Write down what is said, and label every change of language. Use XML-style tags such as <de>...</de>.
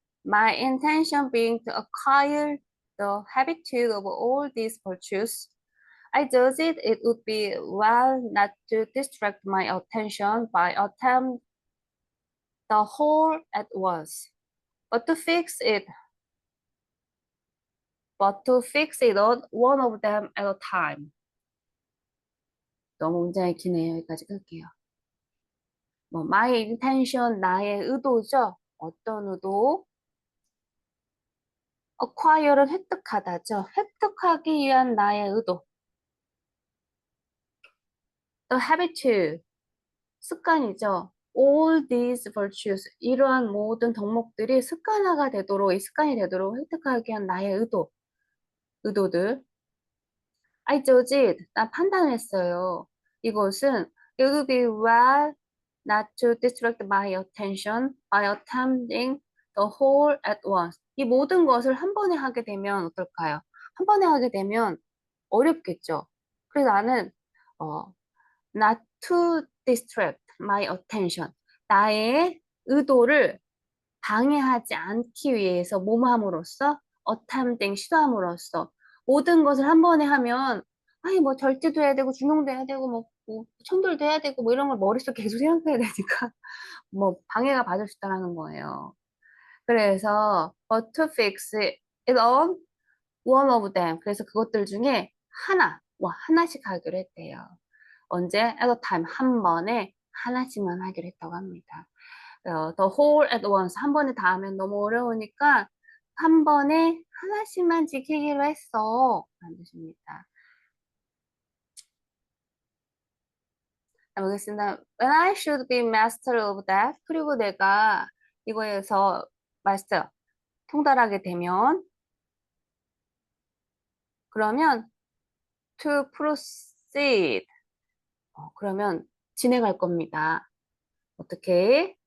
<en>My intention being to acquire the habitude of all these virtues, I judged it would be well not to distract my attention by attempting the whole at once, but to fix it on one of them at a time.</en> <ko>너무 문장이 기네요. 여기까지 끌게요. 뭐</ko> <en>my intention</en> <ko>나의 의도죠. 어떤 의도? acquire는 획득하다죠. 획득하기 위한 나의 의도.</ko> <en>The habitude,</en> <ko>습관이죠.</ko> <en>All these virtues,</en> <ko>이러한 모든 덕목들이 습관화가 되도록, 이 습관이 되도록 획득하기 위한 나의 의도들.</ko> <en>I judged,</en> <ko>난 판단했어요. 이것은</ko> <en>it would be well not to distract my attention by attempting the whole at once.</en> <ko>이 모든 것을 한 번에 하게 되면 어떨까요? 한 번에 하게 되면 어렵겠죠. 그래서 나는 어,</ko> <en>not to distract my attention.</en> <ko>나의 의도를 방해하지 않기 위해서 몸함으로써 어탐땡 시도함으로써 모든 것을 한 번에 하면 아니 뭐 절제도 해야 되고 중용도 해야 되고 뭐 천돌도 해야 되고 뭐 이런 걸 머릿속에 계속 생각해야 되니까 뭐 방해가 받을 수 있다는 거예요. 그래서</ko> <en>but to fix it on one of them.</en> <ko>그래서 그것들 중에 하나씩 하기로 했대요. 언제?</ko> <en>at a time,</en> <ko>한 번에 하나씩만 하기로 했다고 합니다.</ko> <en>the whole at once,</en> <ko>한 번에 다 하면 너무 어려우니까 한 번에 하나씩만 지키기로 했어. 라는 뜻입니다. 보겠습니다.</ko> <en>When I should be master of that.</en> <ko>그리고 내가 이거에서 마스터, 통달하게 되면 그러면</ko> <en>to proceed.</en> <ko>그러면 진행할 겁니다. 어떻게?</ko>